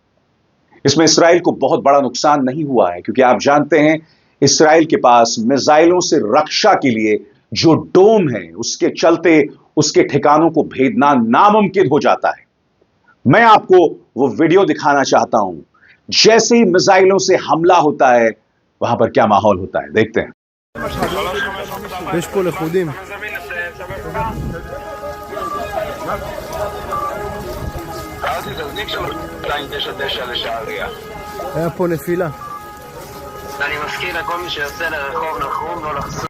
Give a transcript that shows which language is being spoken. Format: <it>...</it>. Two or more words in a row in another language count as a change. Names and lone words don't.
<hi>इसमें इस्राइल को बहुत बड़ा नुकसान नहीं हुआ है, क्योंकि आप जानते हैं इस्राइल के पास मिसाइलों से रक्षा के लिए जो डोम है उसके चलते उसके ठिकानों को भेदना नामुमकिन हो जाता है। मैं आपको वो वीडियो दिखाना चाहता हूं, जैसे ही मिसाइलों से हमला होता है वहां पर क्या माहौल होता है, देखते हैं।</hi> <he>יש פה לכודים. היה פה נפילה. אני מזכיר לכל מי שיוצא לרחוב נחום לא לחזור.</he>